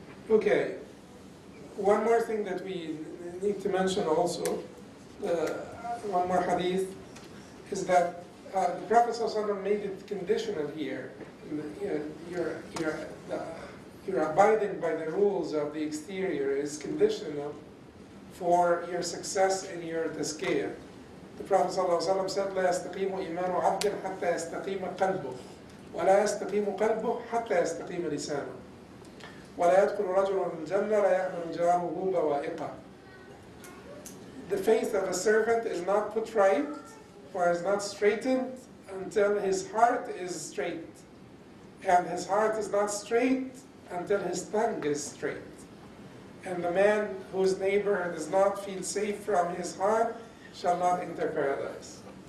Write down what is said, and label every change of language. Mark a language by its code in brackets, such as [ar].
[en] Okay, one more thing that we need to mention also, one more hadith, is that the Prophet ﷺ made it conditional here. You're abiding by the rules of the exterior is conditional for your success in your tazkiyah. The Prophet ﷺ said, [ar] لا يستقيم إيمان عبد حتى يستقيم قلبه ولا يستقيم قلبه حتى يستقيم لسانه ولا يدخل رجل الجنة لا يأمن جاره بوائقه. [en] The faith of a servant is not put right or is not straightened until his heart is straight. And his heart is not straight until his tongue is straight. And the man whose neighbor does not feel safe from his heart shall not enter paradise.